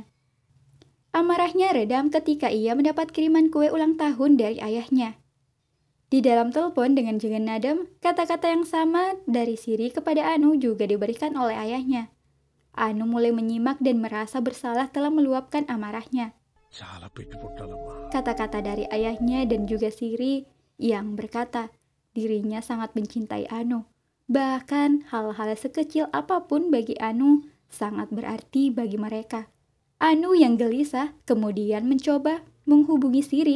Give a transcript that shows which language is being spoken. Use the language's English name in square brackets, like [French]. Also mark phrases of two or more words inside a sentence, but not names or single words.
[Indonesian] Amarahnya redam ketika ia mendapat kiriman kue ulang tahun dari ayahnya. Di dalam telepon dengan Jagannathan, kata-kata yang sama dari Siri kepada Anu juga diberikan oleh ayahnya. Anu mulai menyimak dan merasa bersalah telah meluapkan amarahnya. [Telugu] చాలా పెట్టి పుట్టాలమ్మా. [Indonesian] Kata-kata dari ayahnya dan juga Siri yang berkata dirinya sangat mencintai Anu. Bahkan hal-hal sekecil apapun bagi Anu sangat berarti bagi mereka. Anu yang gelisah kemudian mencoba menghubungi Siri.